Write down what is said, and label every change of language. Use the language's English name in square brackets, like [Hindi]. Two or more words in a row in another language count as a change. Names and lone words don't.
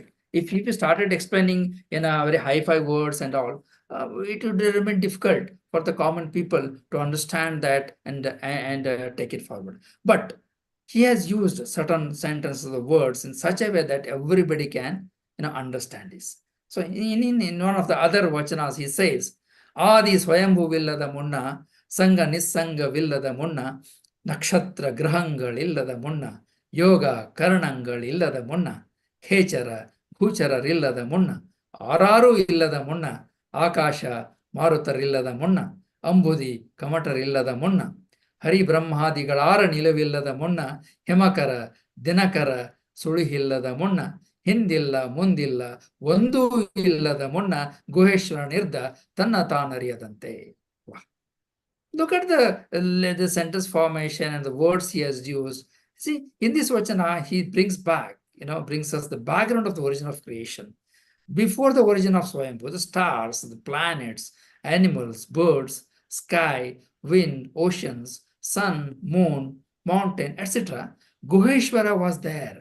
[English] If he started explaining in a very high-fi words and all, it would remain difficult for the common people to understand that and take it forward. But he has used certain sentences of the words in such a way that everybody can, understand this. So in one of the other vachanas, he says, [Kannada] ಆದಿ ಸ್ವಯಂಭುವಿಲ್ಲದ ಮುನ್ನ, ಸಂಗ ನಿಸ್ಸಂಗವಿಲ್ಲದ ಮುನ್ನ, ನಕ್ಷತ್ರ ಗ್ರಹಂಗಳಿಲ್ಲದ ಮುನ್ನ, ಯೋಗ ಕರಣಂಗಳಿಲ್ಲದ ಮುನ್ನ, ಖೇಚರ, ಭೂಚರರಿಲ್ಲದ ಮುನ್ನ, ಆರಾರು ಇಲ್ಲದ ಮುನ್ನ, ಆಕಾಶ ಮಾರುತರಿಲ್ಲದ ಮುನ್ನ, ಅಂಬುಧಿ ಕಮಠರಿಲ್ಲದ ಮುನ್ನ, ಹರಿ ಬ್ರಹ್ಮಾದಿಗಳರ ನಿಲವಿಲ್ಲದ ಮುನ್ನ, ಹೇಮಕರ, ದಿನಕರ, ಸುರುಹಿಲ್ಲದ ಮುನ್ನ, ಹಿಂದಿಲ್ಲ ಮುಂದಿಲ್ಲ ಒಂದೂ ಇಲ್ಲದ ಮುನ್ನ ಗುಹೇಶ್ವರನಿರ್ದ ತನ್ನ ತಾನರಿಯದಂತೆ. [English] Look at the sentence formation and the words he has used. See, in this vachana, he brings back, brings us the background of the origin of creation. Before the origin of Swayambhu, the stars, the planets, animals, birds, sky, wind, oceans, sun, moon, mountain, etc., Guheshwara was there.